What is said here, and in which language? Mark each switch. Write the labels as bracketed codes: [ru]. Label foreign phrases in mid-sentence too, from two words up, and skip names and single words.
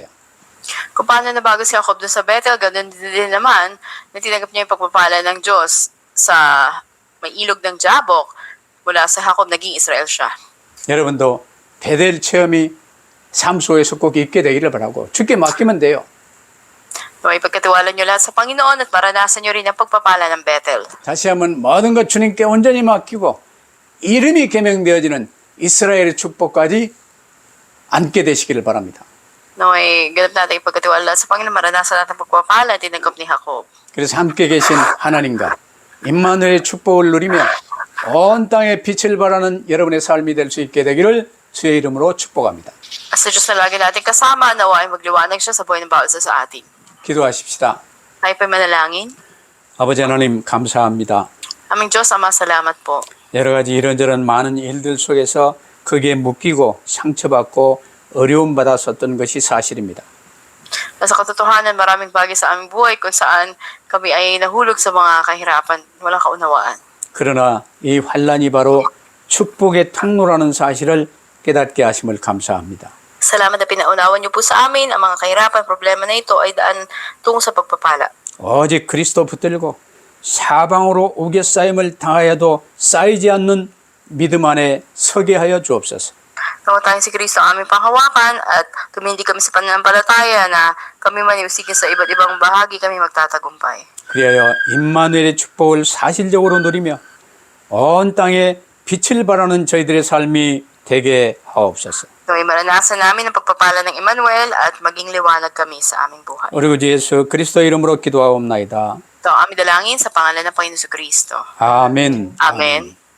[tl] Kung paano nabago si Jacob doon sa Bethel, ganun din naman na tinanggap niya yung pagpapala ng Diyos sa may ilog ng Jabok. Mula sa Jacob, naging Israel siya. [ko] 여러분도 베델 체험이 삶 속에서 꼭 있게 되기를 바라고 주께 맡기면 돼요. [tl] Naway pagkatiwala niyo lahat sa Panginoon at maranasan niyo rin ang pagpapala ng Bethel. [ko] 다시 한번 모든 것 주님께 온전히 맡기고 이름이 개명되어지는 이스라엘의 축복까지 앉게 되시기를 바랍니다. [tl] Naway ganap natin yung pagkatiwala lahat sa Panginoon, maranasan natin ang pagpapala at tinanggap ni Jacob. [ko] 그래서 함께 계신 하나님과 임마누엘의 축복을 누리며 온 땅에 빛을 발하는 여러분의 삶이 될 수 있게 되기를 주의 이름으로 축복합니다. [tl] At sa Diyos na lagi natin kasama, nawa ay magliwanag siya sa buhay ng bawat isa sa atin. [ko] 기도하십시다. [tl] Tayo pa manalangin. [ko] 아버지 하나님 감사합니다. [tl] Aming Diyos, Ama, salamat po. [ko] 여러 가지 이런저런 많은 일들 속에서 거기에 묶이고 상처받고 어려움 받았었던 것이 사실입니다. [tl] Nasa katotohanan, maraming bagay sa aming buhay kung saan kami ay nahulog sa mga kahirapan, walang kaunawaan. [ko] 그러나 이 환란이 바로 축복의 통로라는 사실을 깨닫게 하심을 감사합니다. [tl] Salamat na pinaunawan niyo po sa amin ang mga kahirapan, problema na ito ay daan tungo sa pagpapala. [ko] 오직 그리스도 붙들고 사방으로 우겨싸임을 당하여도 쌓이지 않는 믿음 안에 서게 하여 주옵소서. [tl] Nawa tayong si Kristo ang aming panghawakan at tumindi kami sa pananampalataya na kami maniusigin sa iba't ibang bahagi kami magtatagumpay. [ko] 그리하여 임마누엘의 축복을 사실적으로 누리며 온 땅에 빛을 발하는 저희들의 삶이 되게 하옵소서. [tl] Naway maranasan namin ang pagpapala ng Emmanuel at maging liwanag kami sa aming buhay. [ko] 우리 구주 예수 그리스도 이름으로 기도하옵나이다. [tl] Ito ang aming dalangin sa pangalan ng Panginoon Kristo. [ko] 아멘. [tl] Amen.